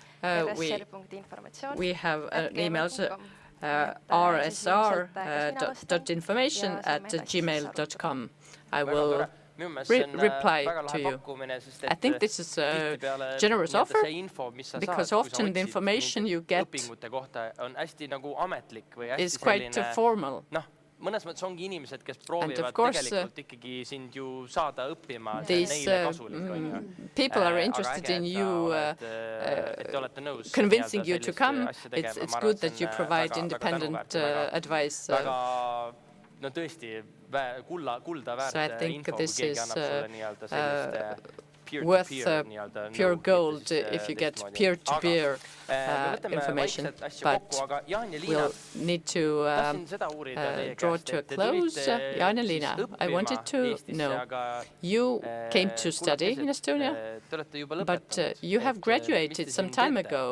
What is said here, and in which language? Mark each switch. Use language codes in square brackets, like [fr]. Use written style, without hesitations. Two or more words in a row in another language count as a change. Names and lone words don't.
[en] We have an email, rsr.information@gmail.com. I will reply to you. I think this is a generous offer, because often the information you get is quite formal. [et] Mõnes mõttes ongi inimesed, kes proovivad tegelikult ikkagi sind ju saada õppima. [en] These people are interested in you, convincing you to come. It's good that you provide independent advice. [et] No tõesti, kulda väärt info, kui keegi annab sulle nii-öelda sellist [en] worth pure gold if you get peer-to-peer information. But we'll need to draw to a close. Jaan-Liina, I wanted to know, you came to study in Estonia, but you have graduated some time ago.